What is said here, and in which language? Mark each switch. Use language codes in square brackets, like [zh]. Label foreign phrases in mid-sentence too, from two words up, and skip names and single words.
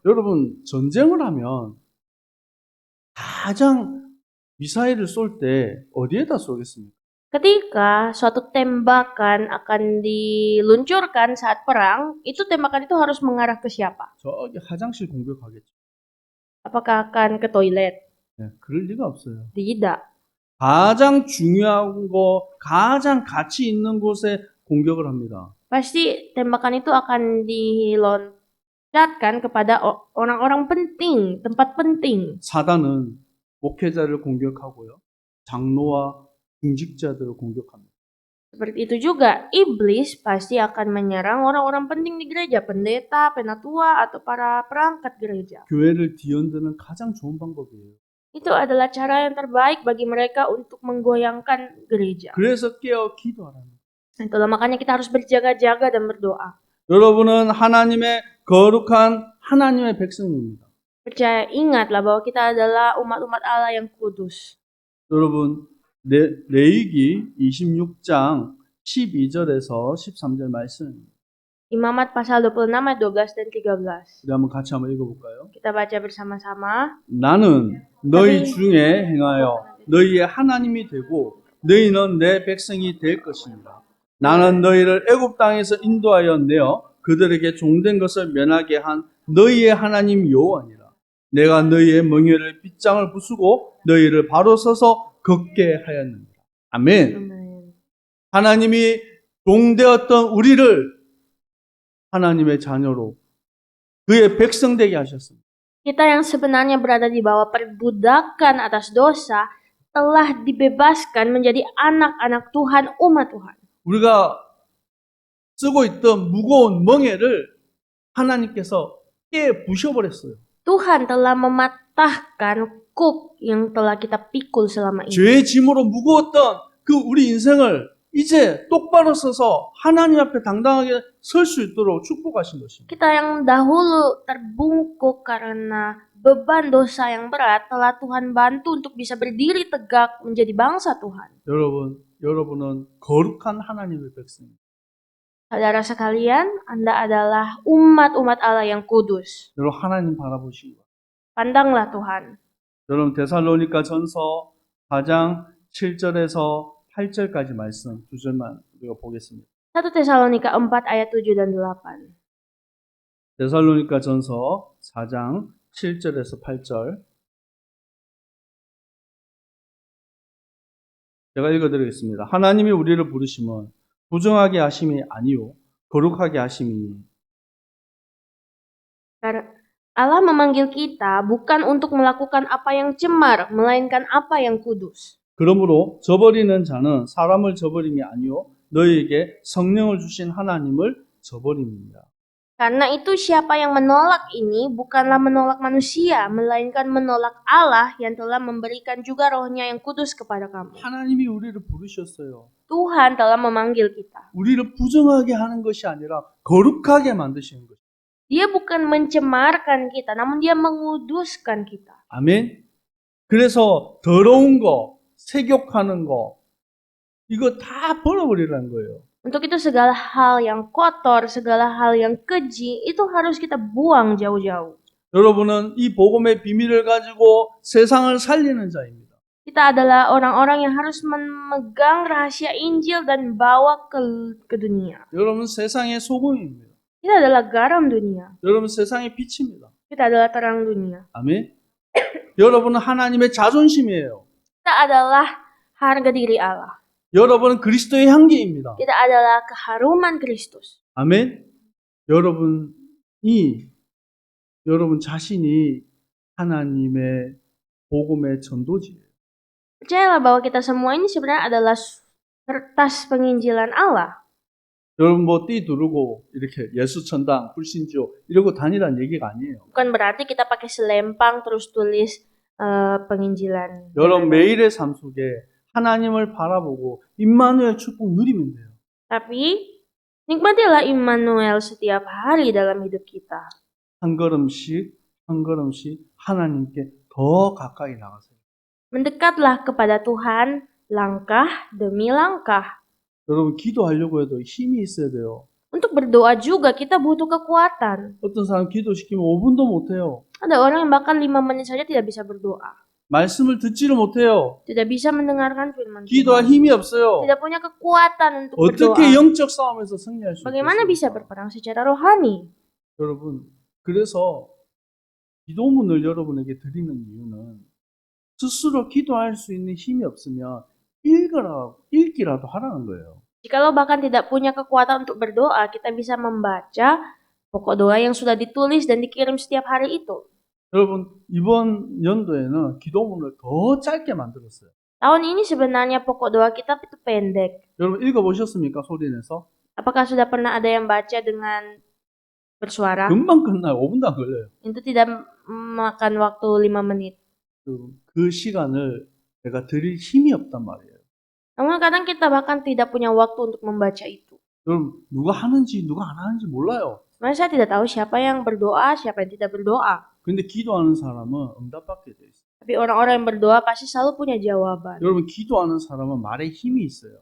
[ko] 여러분 전쟁을 하면 가장 미사일을 쏠 때 어디에다 쏘겠습니까? [id] Ketika suatu tembakan akan diluncurkan saat perang, itu tembakan itu harus mengarah ke siapa? [ko] 저기 화장실 공격하겠죠. [id] Apakah akan ke toilet? [ko] 네, 그럴 리가 없어요. [id] Tidak. [ko] 가장 중요한 거, 가장 가치 있는 곳에 공격을 합니다. [id] Pasti tembakan itu akan dilontarkan kepada orang-orang penting, tempat penting. [ko] 사단은 목회자를 공격하고요. 장로와 중직자들을 공격합니다. [id] Seperti itu juga, iblis pasti akan menyerang orang-orang penting di gereja, pendeta, penatua, atau para perangkat gereja. [ko] 교회를 뒤흔드는 가장 좋은 방법이에요. [id] Itu adalah cara yang terbaik bagi mereka untuk menggoyangkan gereja. [ko] 그래서 깨어 기도하라는 거예요. [id] Itulah makanya kita harus berjaga-jaga dan berdoa. [ko] 여러분은 하나님의 거룩한 하나님의 백성입니다. [id] Percaya, ingatlah bahwa kita adalah umat-umat Allah yang kudus. [ko] 여러분, 레위기 26장 12절에서 13절 말씀입니다. [id] Imamat pasal 26 ayat 12 dan 13. [ko] 우리 한번 같이 한번 읽어볼까요? [id] Kita baca bersama-sama. [ko] 나는 너희 중에 행하여 너희의 하나님이 되고 너희는 내 백성이 될 것이니라. 나는 너희를 애굽 땅에서 인도하여 내어 그들에게 종된 것을 면하게 한 너희의 하나님 여호와니라. 내가 너희의 멍에를 빗장을 부수고 너희를 바로 서서 걷게 하였느니라. 아멘. [id] Amin. [ko] 하나님이 종되었던 우리를 하나님의 자녀로 그의 백성 되게 하셨습니다. [id] Kita yang sebenarnya berada di bawah perbudakan atas dosa telah dibebaskan menjadi anak-anak Tuhan, umat Tuhan. [ko] 우리가 쓰고 있던 무거운 멍에를 하나님께서 깨 부셔버렸어요. [id] Tuhan telah mematahkan kuk yang telah kita pikul selama ini. [ko] 죄의 짐으로 무거웠던 그 우리 인생을 이제 똑바로 서서 하나님 앞에 당당하게 설 수 있도록 축복하신 것입니다. [id] Kita yang dahulu terbungkuk karena beban dosa yang berat telah Tuhan bantu untuk bisa berdiri tegak menjadi bangsa Tuhan. [ko] 여러분은 거룩한 하나님의 백성입니다. [id] Saudara sekalian, Anda adalah umat-umat Allah yang kudus. [ko] 여러분 하나님 바라보시기 바랍니다. [id] Pandanglah Tuhan. [ko] 여러분 데살로니가 전서 4장 7절에서 8절까지 말씀 두 절만 우리가 보겠습니다. [id] 1 Tesalonika 4 ayat 7 dan 8. [ko] 데살로니가 전서 4장 7절에서 8절 제가 읽어드리겠습니다. 하나님이 우리를 부르심은 부정하게 하심이 아니요 거룩하게 하심이니 [id] Allah memanggil kita bukan untuk melakukan apa yang cemar, melainkan apa yang kudus. [ko] 그러므로 저버리는 자는 사람을 저버림이 아니요 너희에게 성령을 주신 하나님을 저버림이니라. [id] Karena itu siapa yang menolak ini bukanlah menolak manusia, melainkan menolak Allah yang telah memberikan juga rohnya yang kudus kepada kamu. [ko] 하나님이 우리를 부르셨어요. [id] Tuhan telah memanggil kita. [ko] 우리를 부정하게 하는 것이 아니라 거룩하게 만드시는 것입니다. [id] Dia bukan mencemarkan kita, namun dia menguduskan kita. [ko] 아멘. 그래서 더러운 거, 세욕하는 거 이거 다 버려버리라는 거예요. [id] Untuk itu segala hal yang kotor, segala hal yang keji, itu harus kita buang jauh-jauh. [ko] 여러분은 이 복음의 비밀을 가지고 세상을 살리는 자입니다. [id] Kita adalah orang-orang yang harus memegang rahasia Injil dan bawa ke dunia. [ko] 여러분 세상의 소금입니다. [id] Kita adalah garam dunia. [ko] 여러분 세상의 빛입니다. [id] Kita adalah terang dunia. [ko] 아멘. 여러분은 하나님의 자존심이에요. [id] Kita adalah harga diri Allah. [ko] 여러분은 그리스도의 향기입니다. [id] Kita adalah keharuman Kristus. [ko] 아멘. 여러분 자신이 하나님의 복음의 전도지예요. [id] Percayalah bahwa kita semua ini sebenarnya adalah kertas penginjilan Allah. [ko] 여러분 띠 두르고 이렇게 예수천당, 불신지요 이러고 다니라는 얘기가 아니에요. [id] Bukan berarti kita pakai selempang terus tulis penginjilan. [ko] 여러분 매일의 삶 속에 하나님을 바라보고 임마누엘 축복 누리면 돼요. [id] Tapi nikmatilah Immanuel setiap hari dalam hidup kita. [ko] 한 걸음씩 하나님께 더 가까이 나가세요. [id] Mendekatlah kepada Tuhan langkah demi langkah. [ko] 여러분 기도하려고 해도 힘이 있어야 돼요. [id] Untuk berdoa juga kita butuh kekuatan. [ko] 어떤 사람 기도시키면 5분도 못해요. [id] Ada orang yang bahkan 5 menit saja tidak bisa berdoa. [ko] 말씀을 듣지를 못해요. [id] Tidak bisa mendengarkan firman [ko] 기도할 [id] Tuhan. [ko] 힘이 없어요. [id] Tidak punya kekuatan untuk berdoa. [ko] 어떻게 영적 싸움에서 승리할 수 [id] Bagaimana bisa [ko] 있겠습니까? [id] berperang secara rohani? [ko] 여러분, 그래서 기도문을 여러분에게 드리는 이유는 스스로 기도할 수 있는 힘이 없으면 읽기라도 하라는 거예요. [id] Jikalau bahkan tidak punya kekuatan untuk berdoa, kita bisa membaca pokok doa yang sudah ditulis dan dikirim setiap hari itu. [ko] 여러분, 이번 연도에는 기도문을 더 짧게 만들었어요. [id] Tahun ini sebenarnya pokok doa kita itu pendek. [ko] 여러분 읽어보셨습니까? 소리내서? [id] Apakah sudah pernah ada yang baca dengan bersuara? [ko] 금방 끝나요. 5분도 안 걸려요. [id] Itu tidak makan waktu 5 menit. [ko] 여러분, 그 시간을 내가 드릴 힘이 없단 말이에요. [id] Namun kadang kita bahkan tidak punya waktu untuk membaca itu. [ko] 여러분, 누가 하는지 누가 안 하는지 몰라요. [id] Sebenarnya saya tidak tahu siapa yang berdoa, siapa yang tidak berdoa. [ko] 근데 기도하는 사람은 응답받게 돼 있어요. [id] Tapi orang-orang yang berdoa pasti selalu punya jawaban. [ko] 여러분, 기도하는 사람은 말에 힘이 있어요.